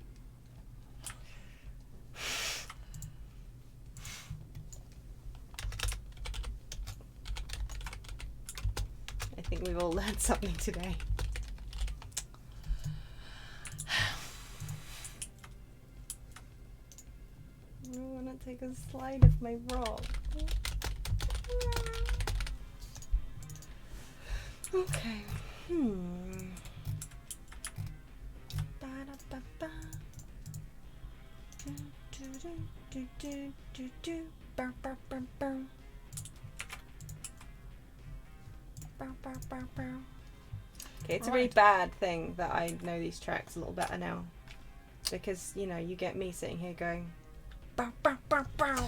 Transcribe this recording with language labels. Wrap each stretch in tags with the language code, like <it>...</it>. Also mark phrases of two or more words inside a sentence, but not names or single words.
<en>I think we've all learned something today. I want to take a slide of my rock. Okay. Ba-da-ba-ba. Do-do-do-do-do-do. Bow-bow-bow-bow. Bow-bow-bow-bow. Okay, it's a really bad thing that I know these tracks a little better now. Because, you know, you get me sitting here going, bow, bow, bow, bow.</en>